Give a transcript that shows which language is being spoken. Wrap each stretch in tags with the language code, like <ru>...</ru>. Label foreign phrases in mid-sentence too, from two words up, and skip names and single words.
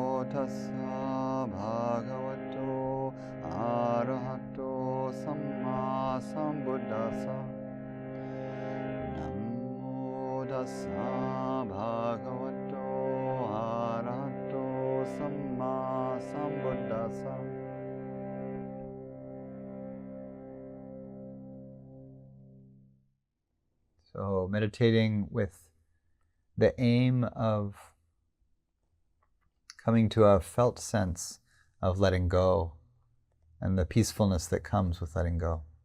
<pi>tassa bhagavato arahato sammāsambuddhasa. Namo tassa bhagavato arahato sammāsambuddhasa.</pi> <en>So meditating with the aim of coming to a felt sense of letting go and the peacefulness that comes with letting go.</en>